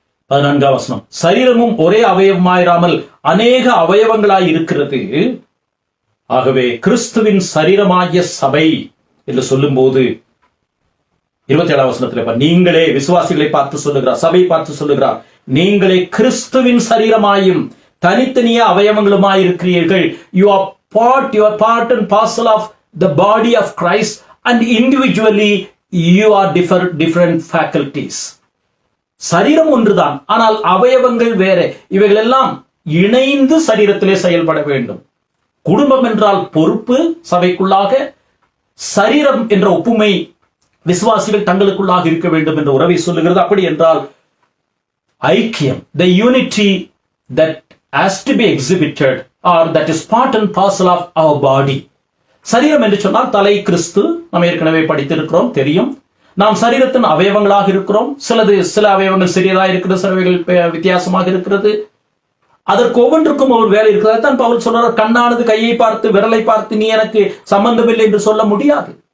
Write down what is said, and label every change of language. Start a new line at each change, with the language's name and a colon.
Tamil: 14ஆம் வசனம், சரீரமும் ஒரே அவயவமாயிராமல் அநேக அவயவங்களாய் இருக்கிறது. ஆகவே கிறிஸ்துவின் சரீரமாகிய சபை என்று சொல்லும் போது 27ஆம் வசனத்தில் நீங்களே, விசுவாசிகளை பார்த்து சொல்லுகிறார், சபை பார்த்து சொல்லுகிறார், நீங்களே கிறிஸ்துவின் சரீரமாயும் தனித்தனிய அவயவங்களுமாய் இருக்கிறீர்கள்.
English: You are part and parcel of the body of Christ, and individually you are different faculties.
Tamil: சரீரம் ஒன்றுதான், ஆனால் அவயவங்கள் வேற. இவைகள் எல்லாம் இணைந்து சரீரத்திலே செயல்பட வேண்டும். குடும்பம் என்றால் பொறுப்பு. சபைக்குள்ளாக சரீரம் என்ற ஒப்புமை விசுவாசிகள் தங்களுக்குள்ளாக இருக்க வேண்டும் என்ற உறவை சொல்லுகிறது. அப்படி என்றால் ஐக்கியம்,
English: the unity that has to be exhibited, or that is part and parcel of our body.
Tamil: சரீரம் என்று சொன்னால் தலை கிறிஸ்து. நாம் ஏற்கனவே படித்திருக்கிறோம், தெரியும். நாம் சரீரத்தின் அவயவங்களாக இருக்கிறோம். சில அவயவங்கள் சிறியதாக இருக்கிறது, சில அவயவங்கள் வித்தியாசமாக இருக்கிறது. அதற்கு ஒவ்வொன்றுக்கும் ஒரு வேலை இருக்கிறது. தான் பவுல் சொல்றார், கண்ணானது கையை பார்த்து விரலை பார்த்து நீ எனக்கு சம்பந்தமில்லை என்று சொல்ல முடியாது.